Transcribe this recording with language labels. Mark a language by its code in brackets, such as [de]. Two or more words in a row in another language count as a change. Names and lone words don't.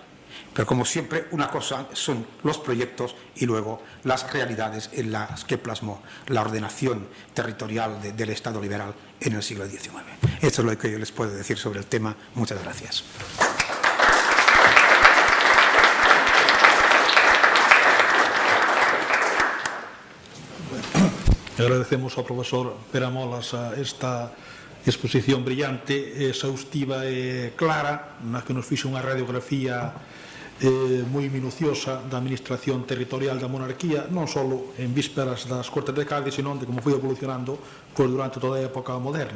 [es] Pero como siempre, una cosa son los proyectos y luego las realidades en las que plasmó la ordenación territorial del Estado liberal en el siglo XIX. Esto es lo que yo les puedo decir sobre el tema. Muchas gracias. [gl] Agradecemos ao profesor Peramolas esta exposición brillante, exhaustiva e clara, na que nos fixo unha radiografía moi minuciosa da administración territorial da monarquía, non só en vísperas das Cortes de Cádiz, sino de como foi evolucionando durante toda a época moderna.